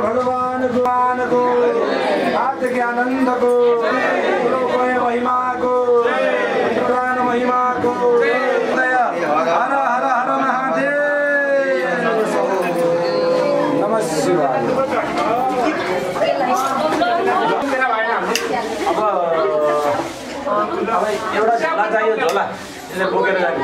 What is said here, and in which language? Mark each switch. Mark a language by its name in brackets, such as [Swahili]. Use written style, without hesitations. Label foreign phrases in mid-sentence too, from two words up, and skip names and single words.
[Hindi] भगवान को, कार्तिक आनंद को, महिमा को, पुराण महिमा को, हर हर हर महादेव, [Sanskrit] नमः शिवाय। [Nepali] अब एउटा झोला चाहियो, झोला यसले बोकेर जाने